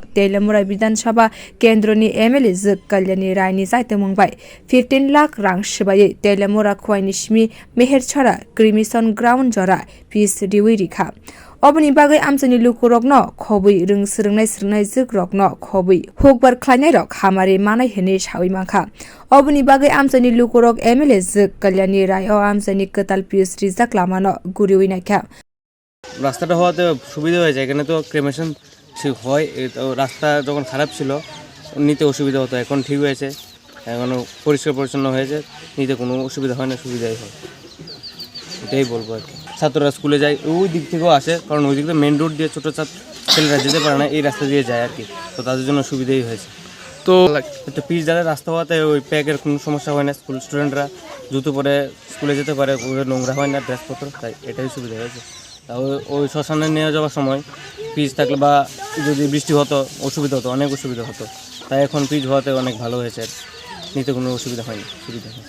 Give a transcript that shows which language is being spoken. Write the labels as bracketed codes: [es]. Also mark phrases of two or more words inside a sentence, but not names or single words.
[trp] Telaimura bidhansabha kendroni MLAjwk Kalyani Roy ni chaitokmung bai 15 lakh rang swbaiwi Telaimura khowai simi Meherchhara [en] crimison ground [trp] jora piece riwi rikha Aboni bagwi amchaini lukorog no khowai swnamwi jwk no khowai hukbar khlainai rok hamari manai hene sawi mangkha Aboni bagwi amchaini lukorog MLAjwk Kalyani Roy o amchaini Kwtal piece rijak lama no guriwi naikha [bn] রাস্তাটা হওয়াতে সুবিধা হয়েছে এখানে তো ক্রিমিশন হয় রাস্তা যখন খারাপ ছিল নিতে অসুবিধা হতো এখন ঠিক হয়েছে এখন পরিষ্কার পরিচ্ছন্ন হয়েছে নিতে কোনো অসুবিধা হয় না সুবিধাই হয় এটাই বলবো আর কি ছাত্ররা স্কুলে যায় ওই দিক থেকেও আসে কারণ ওই দিক থেকে মেন রোড দিয়ে ছোটো ছেলেরা যেতে পারে না এই রাস্তা দিয়ে যায় আর কি তো তাদের জন্য সুবিধাই হয়েছে তো একটা পিচ যাদের রাস্তা হওয়াতে ওই প্যাকের কোনো সমস্যা হয় না [en] school students [bn] জুতো পরে স্কুলে যেতে পারে নোংরা হয় না ড্রেসপত্র তাই এটাই সুবিধা হয়েছে ওই শ্মশানে নিয়ে যাওয়ার সময় পিচ থাকলে বা যদি বৃষ্টি হতো অসুবিধা হতো অনেক অসুবিধা হতো তাই এখন পিচ হওয়াতে অনেক ভালো হয়েছে নিতে কোনো অসুবিধা হয়নি সুবিধা হয়